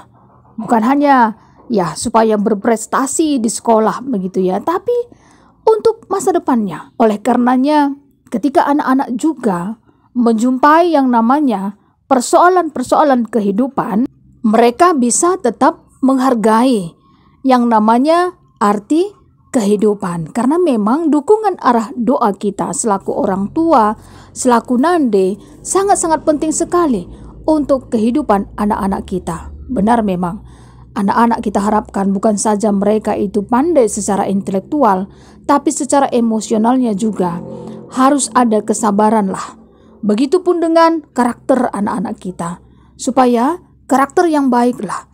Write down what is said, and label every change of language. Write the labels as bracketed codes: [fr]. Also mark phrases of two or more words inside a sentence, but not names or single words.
[id] Bukan hanya supaya berprestasi di sekolah begitu ya, tapi untuk masa depannya. Oleh karenanya, ketika anak-anak juga menjumpai yang namanya persoalan-persoalan kehidupan, mereka bisa tetap menghargai yang namanya arti kehidupan. Karena memang dukungan arah doa kita selaku orang tua, selaku nande, sangat-sangat penting sekali untuk kehidupan anak-anak kita. Benar memang, anak-anak kita harapkan bukan saja mereka itu pandai secara intelektual, tapi secara emosionalnya juga harus ada kesabaran lah. Begitupun dengan karakter anak-anak kita, supaya karakter yang baik lah.